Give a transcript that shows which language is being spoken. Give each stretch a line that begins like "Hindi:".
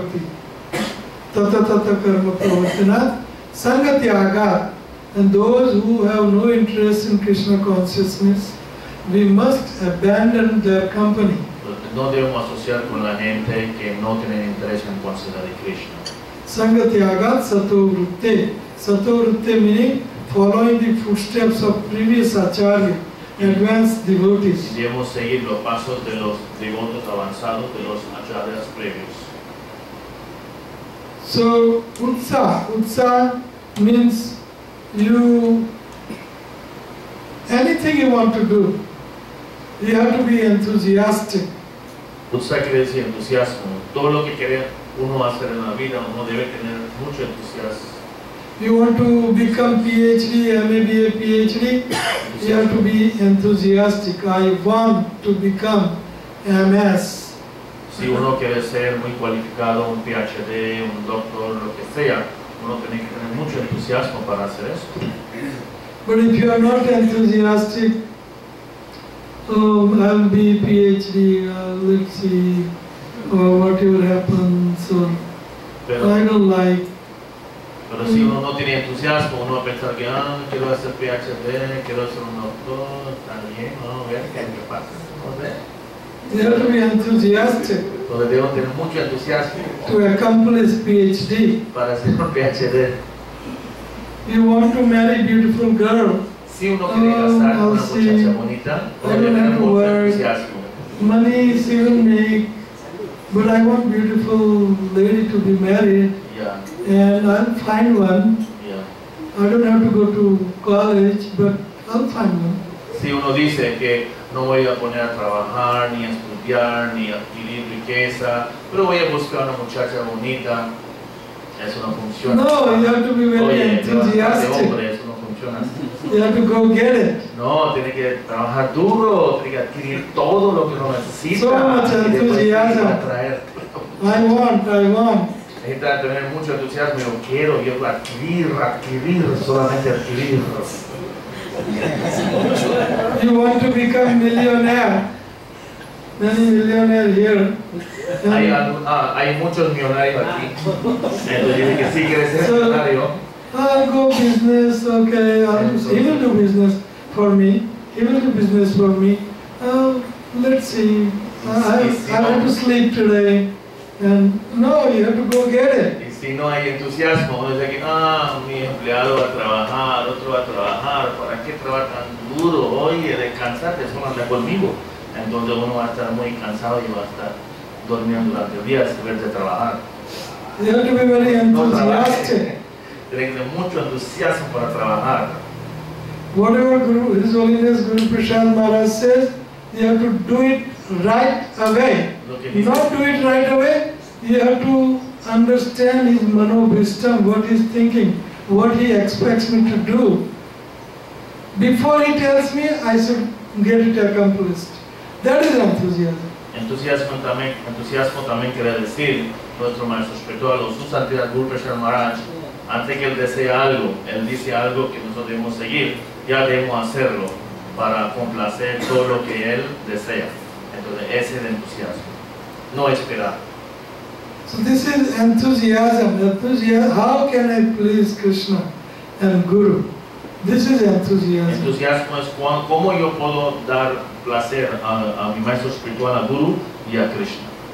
English: Bhakti,
Sanskrit: Tata Karma Pravartanat, Sangatyagat,
English: and those who have no interest in Krishna consciousness, we must abandon their company.
Spanish: No debemos asociar con la gente que no tienen interés en conciencia de Krishna.
Sanskrit: Sangatyagat Sato Vritte. Sato Vritte
English: meaning following the footsteps of previous acharya, advanced devotees.
Spanish: Y debemos seguir los pasos de los devotos avanzados, de los acharyas previos.
English: So, utsaha means anything you want to do, you have to be enthusiastic.
Spanish: Utsaha quiere decir entusiasmo. Todo lo que quiere uno hacer en la vida, uno debe tener mucho entusiasmo.
English: You want to become PhD, MBA, PhD, you have to be enthusiastic. I want to become MS.
Spanish: Si uno quiere ser muy cualificado, un PhD, un doctor, lo que sea, uno tiene que tener mucho entusiasmo para hacer eso.
English: But if you are not enthusiastic, oh, I'll be PhD, let's see, or whatever happens, or I don't like.
Spanish: Pero si uno no tiene entusiasmo, uno va a pensar que quiero hacer PhD, quiero ser un doctor, también, no, ver qué pasa, no sé.
English: You have to be enthusiastic.
Spanish: Entonces debo tener mucho entusiasmo
English: to accomplish PhD.
Spanish: para hacer un PhD.
English: You want to marry beautiful girl.
Spanish: Si uno quiere casar con una muchacha bonita, uno debe tener mucho entusiasmo.
English: Money she will make, but I want beautiful lady to be married. Yeah. And I'll find one. Yeah. I don't have to go to college, but I'll find one.
Spanish: Si uno dice que no voy a poner a trabajar, ni a estudiar, ni a adquirir riqueza, pero voy a buscar una muchacha bonita, eso no funciona.
English: No, you have to be very
Spanish: Oye,
English: enthusiastic.
Spanish: hombre, eso no funciona así.
English: You have to go get it.
Spanish: No, tiene que trabajar duro, tiene que adquirir todo lo que uno necesita.
English: So much
Spanish: y después
English: enthusiasm.
Spanish: tiene que atraer.
English: I want.
Spanish: Necesita tener mucho entusiasmo, yo quiero adquirir, solamente adquirir.
English: You want to become millionaire. Many millionaire here.
Spanish: Hay muchos millonarios aquí. Entonces dice que sí quiere ser millonario.
English: I'll go business, okay. He will do business for me. He will do business for me. Let's see. I have to sleep today. And no, you have to go get it.
Spanish: Y si no hay entusiasmo, uno dice que mi empleado va a trabajar, otro va a trabajar, ¿para qué trabajar tan duro? Oye, descansarte, solo anda conmigo. Entonces uno va a estar muy cansado y va a estar durmiendo durante el día en vez de trabajar.
English: You have to be very enthusiastic.
Spanish: Tiene que tener mucho entusiasmo para trabajar.
English: Whatever His Holiness Guru Prasad Maharaj says, you have to do it right away. Not do it right away, you have to understand his manobhistam, what he's thinking, what he expects me to do. Before he tells me, I should get it accomplished. That is enthusiasm.
Spanish: Entusiasmo también quiere decir, nuestro maestro espiritual, su santidad Guru Prasad Maharaj, antes que él desea algo, él dice algo que nosotros debemos seguir, ya debemos hacerlo para complacer todo lo que él desea. Entonces ese es el entusiasmo, no esperar.
English: So this is enthusiasm. How can I please Krishna and Guru? This is enthusiasm.
Spanish: Entusiasmo es cómo yo puedo dar placer a mi maestro espiritual, a Guru y a Krishna.